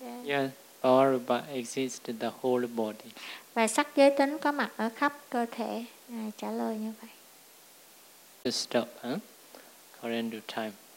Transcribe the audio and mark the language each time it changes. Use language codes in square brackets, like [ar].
[en] Yeah, bhava rupa exists the whole body. [vi] Và sắc giới tính có mặt ở khắp cơ thể. Trả lời như vậy. [en] To stop, according to time.